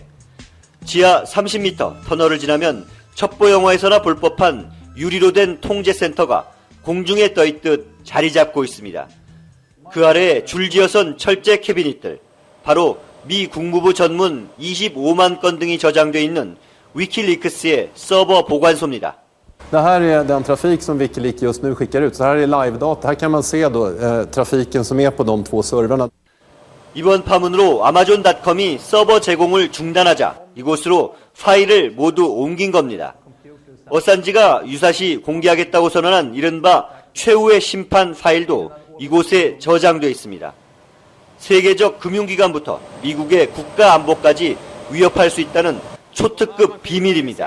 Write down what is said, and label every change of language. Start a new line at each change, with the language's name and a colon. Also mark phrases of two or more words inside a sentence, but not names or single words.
Korean: 지하 30m 터널을 지나면 첩보 영화에서나 볼 법한 유리로 된 통제센터가 공중에 떠있듯 자리 잡고 있습니다. 그 아래에 줄지어선 철제 캐비닛들, 바로 미 국무부 전문 25만 건 등이 저장되어 있는 위키리크스의 서버 보관소입니다.
Swedish: Det här är den trafik som Wikileaks just nu skickar ut. Så här är live-data. Här kan man se då trafiken som är på de två servrarna.
Korean: 이번 파문으로 아마존닷컴이 서버 제공을 중단하자 이곳으로 파일을 모두 옮긴 겁니다. 어산지가 유사시 공개하겠다고 선언한 이른바 최후의 심판 파일도 이곳에 저장되어 있습니다. 세계적 금융기관부터 미국의 국가안보까지 위협할 수 있다는 초특급 비밀입니다.